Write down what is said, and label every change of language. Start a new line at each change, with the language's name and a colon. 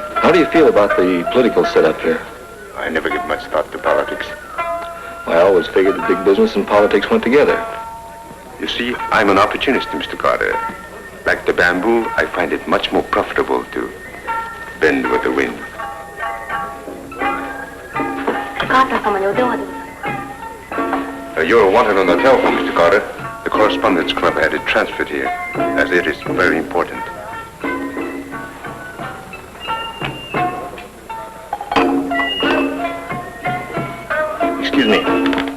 English: How do you feel about the political setup here? I never give much thought to politics. I always figured that big business and politics went together. You see, I'm an opportunist, Mr. Carter. Like the bamboo, I find it much more profitable to bend with the wind.
Japanese: カーター様にお電話でございます。
English: You're wanted on the telephone, Mr. Carter. The Correspondence Club had it transferred here, as it is very important. Excuse me.